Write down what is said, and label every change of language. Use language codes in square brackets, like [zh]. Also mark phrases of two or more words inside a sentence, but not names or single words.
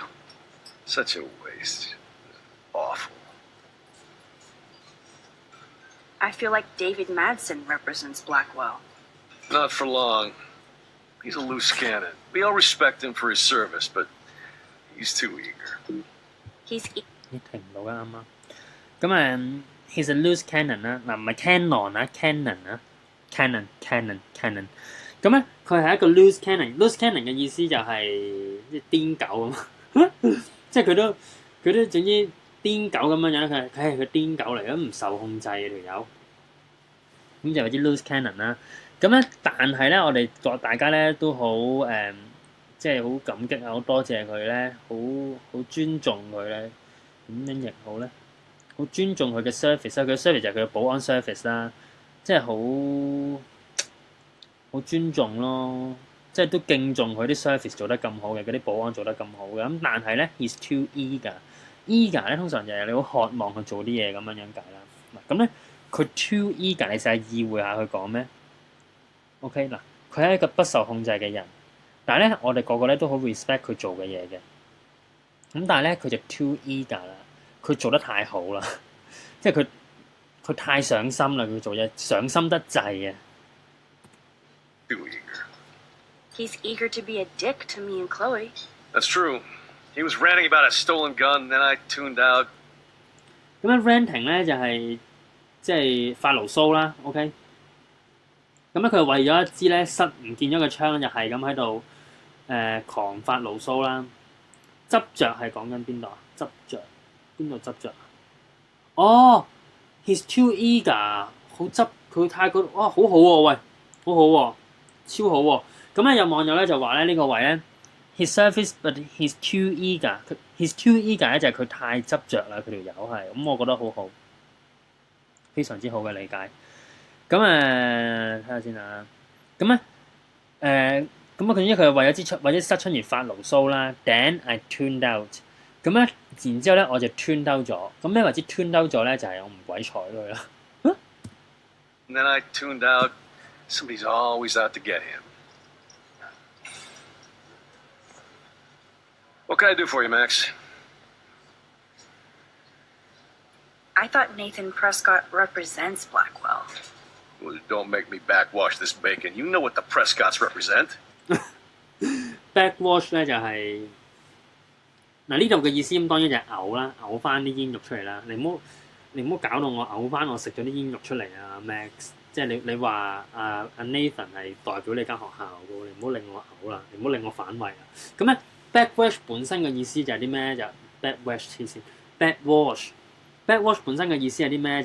[en] Such a waste. Awful. I feel like David Madsen represents Blackwell. Not for long. He's a loose cannon. We all respect him for his service, but he's too eager. He's [yue] 咦停唔到㗎啱啱。咁 [en] he's a loose cannon [yue] 啦，嗱唔係 canon 啊 ，cannon 啊 ，cannon。咁咧佢係一個 [en] loose cannon， loose cannon [yue] 嘅意思就係即係癲狗咁，即係佢都總之癲狗咁樣樣，佢係佢癲狗嚟，咁唔受控制嘅條友，咁就有啲 [en] loose cannon [yue] 啦。咁咧，但係咧，我哋大家咧都好即係好感激啊，好多謝佢咧，好尊重佢咧。點樣譯好咧？好尊重佢嘅 service 啦，佢嘅 service 就係佢嘅保安 service 啦，即係好尊重咯，即係都敬重佢啲 service 做得咁好嘅，嗰啲保安做得咁好嘅。咁但係咧 ， [en] he's too eager [yue] 咧通常就係你好渴望去做啲嘢咁樣解啦。嗱咁咧，佢 [en] too eager， [yue] 你成日意會下佢講咩 ？OK 嗱，佢係一個不受控制嘅人，但係咧我哋個個咧都好 respect 佢做嘅嘢嘅。咁但係咧佢就 [en] too eager [yue] 啦，佢做得太好啦，即係佢太上心啦，佢做嘢上心得滯啊！ [en] Too eager. He's eager to be a dick to me and Chloe. That's true. He was ranting about a stolen gun, then I tuned out. [yue] 咁樣 ranting 咧就係即係發牢騷啦 ，OK。咁咧佢為咗一支咧唔見咗嘅槍，就係咁喺度狂發牢騷啦。執着係講緊邊度啊？執着邊度執着啊？哦 ， [en] he's too eager， [yue] 好執佢太過哇，好好喎，喂，好好喎，超好喎。咁咧有網友咧就話咧呢個位咧 [en] his surface but he's too eager。 he's too eager [yue] 咧就係佢太執着啦，佢條友係咁，我覺得好好，非常之好嘅理解。咁睇下先啊。咁咧咁佢因為佢為咗失春而發牢騷啦。 [en] Then I tuned out。 [yue] 咁咧，然之後咧我就 [en] tune out [yue] 咗。咁咩為之 [en] tune out [yue] 咗咧？就係我唔鬼睬佢啦。 [en] And then I tuned out. Somebody's always out to get him. What can I do for you, Max? I thought Nathan Prescott represents Blackwell. Well, don't make me backwash this bacon. You know what the Prescotts represent. [yue] Backwash 咧就係嗱呢度嘅意思，咁當然就係嘔啦，嘔翻啲煙肉出嚟啦。你唔好搞到我嘔翻我食咗啲煙肉出嚟啊 ，Max。即係你話阿 Nathan 係代表你間學校嘅，你唔好令我嘔啦，你唔好令我反胃啦。咁咧 backwash 本身嘅意思就係啲咩？就 backwash 黐線 backwash 本身嘅意思係啲咩？